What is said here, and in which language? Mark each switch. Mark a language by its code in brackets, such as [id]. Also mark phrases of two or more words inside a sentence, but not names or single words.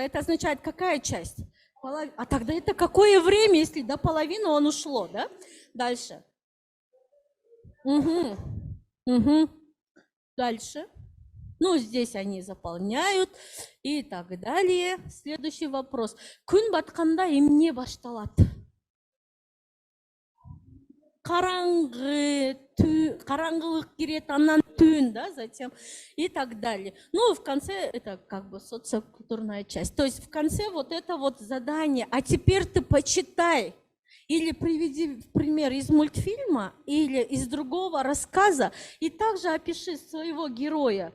[ru] Это означает какая часть? А тогда это какое время, если до половины он ушло, да? Дальше. Дальше. Ну, здесь они заполняют и так далее. Следующий вопрос. [ky] Күн батқанда эмне башталат? [kk] қараңғылық кіреді, анан түн, да, [ru] затем и так далее. Ну, в конце это как бы социокультурная часть. То есть в конце вот это вот задание, а теперь ты почитай. Или приведи пример из мультфильма или из другого рассказа, и также опиши своего героя.